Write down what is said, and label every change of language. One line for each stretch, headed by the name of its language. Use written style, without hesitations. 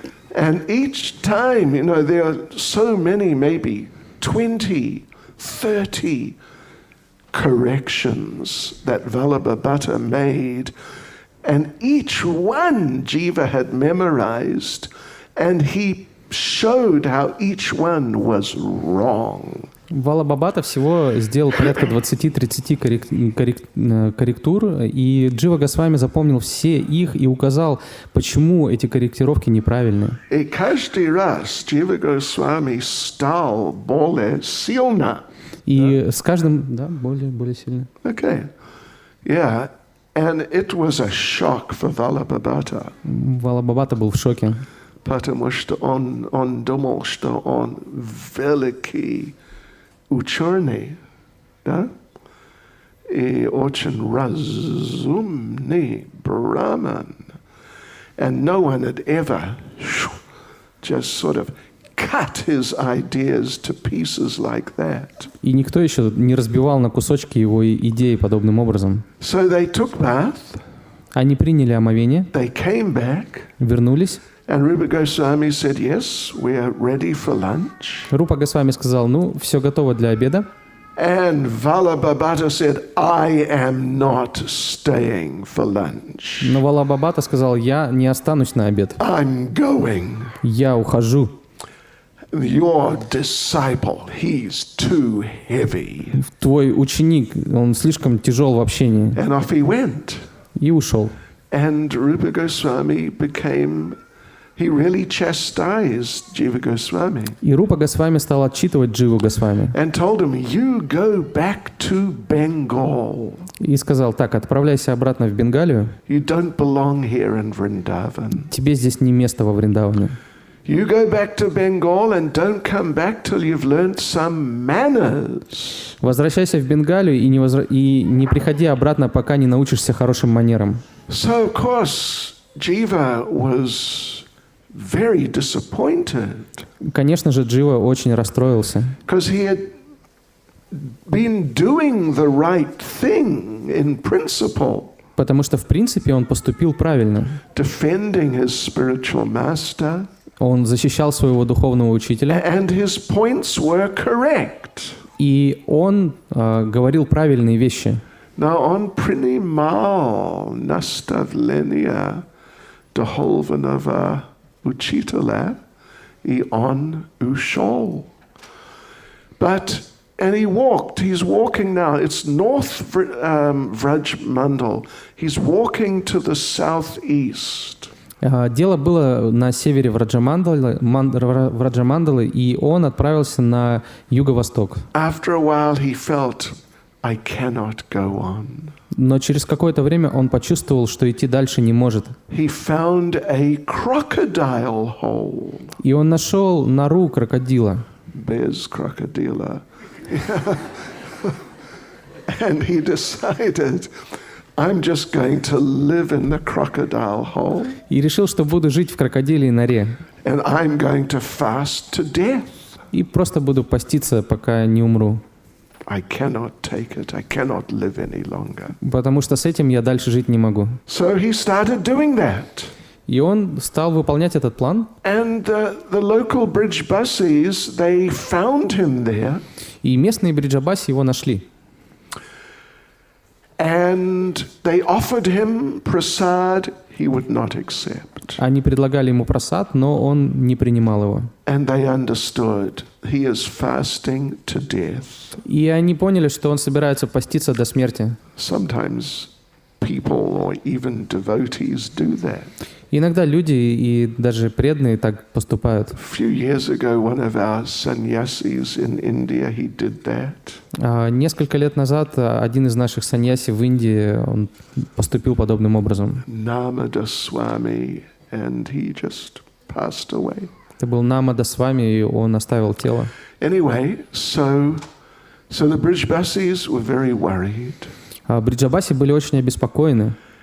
English: And each time, there are so many, maybe 20, 30 corrections that Vallabhata made, and each one Jiva had memorized, and he showed how each one was wrong.
Russian: Валабхабата всего сделал порядка 20-30 корректур, и Джива Госвами запомнил все их и указал, почему эти корректировки неправильные. И каждый раз Джива Госвами стал более сильно. И с каждым, да, более сильно.
English: Okay. Yeah. And it was a shock for Vallabhabhata.
Russian: Валабхабата был в шоке. Потому что он думал, что он великий ученый, да? И очень разумный браман.
English: And no one had ever just sort of cut his ideas to pieces like that.
Russian: И никто еще не разбивал на кусочки его идеи подобным образом.
English: So they took bath.
Russian: Они приняли омовение,
English: They came back.
Russian: вернулись.
English: And Rupa Goswami said, yes, we are ready for lunch.
Russian: Рупа Госвами сказал, ну, все готово для обеда.
English: And Vallabhabhata said, I am not staying for lunch.
Russian: Но Валабхабата сказал, я не останусь на обед.
English: I'm going.
Russian: Я ухожу.
English: Your disciple, he's too heavy.
Russian: Твой ученик, он слишком тяжел в общении.
English: And off he went.
Russian: И ушел.
English: And Rupa Goswami he really chastised Jiva Goswami.
Russian: И Рупа Госвами стал отчитывать Дживу Госвами.
English: And told him, you go back to Bengal.
Russian: И сказал, так, отправляйся обратно в Бенгалию.
English: You don't belong here in Vrindavan.
Russian: Тебе здесь не место во Вриндаване.
English: You go back to Bengal and don't come back till you've learned some manners.
Russian: Возвращайся в Бенгалию и не приходи обратно, пока не научишься хорошим манерам.
English: So, of course, Jiva was very disappointed.
Russian: Конечно же, Джива очень расстроился.
English: Because he had been doing the right thing in principle.
Russian: Потому что, в принципе, он поступил правильно.
English: Defending his spiritual master.
Russian: Он защищал своего духовного учителя.
English: And his points were correct.
Russian: И он говорил правильные вещи. Now on Prinimal nastavlenia doholvanova uchitala I on ushol.
English: And he's walking now, it's North Vraj Mandal. He's walking to the southeast.
Russian: Дело было на севере Враджамандалы, и он отправился на юго-восток.
English: After a while he felt, I cannot go on.
Russian: Но через какое-то время он почувствовал, что идти дальше не может.
English: He found a crocodile hole.
Russian: И он нашел нору крокодила.
English: Bear's crocodile. And he decided, I'm just going to live in the crocodile hole.
Russian: И решил, что буду жить в крокодилей норе.
English: And I'm going to fast to death.
Russian: И просто буду поститься, пока не умру.
English: I cannot take it. I cannot live any longer.
Russian: Потому что с этим я дальше жить не могу.
English: So he started doing that.
Russian: И он стал выполнять этот план.
English: And the local Brijbasis, they found him there.
Russian: И местные бриджабаси его нашли.
English: And they offered him prasad, he would not accept.
Russian: Они предлагали ему прасад, но он не принимал его.
English: And they understood he is fasting to death.
Russian: И они поняли, что он собирается поститься до смерти.
English: Sometimes people or even devotees do that.
Russian: Иногда люди и даже преданные так поступают.
English: A few years ago, one of our sannyasis in India, he did that.
Russian: Несколько лет назад один из наших саньяси в Индии он поступил подобным образом.
English: Namada Swami, and he just passed away.
Russian: Это был Намада Свами, и он оставил тело.
English: Anyway, so the Brijbasis were very worried.
Russian: Бриджабаси были очень обеспокоены.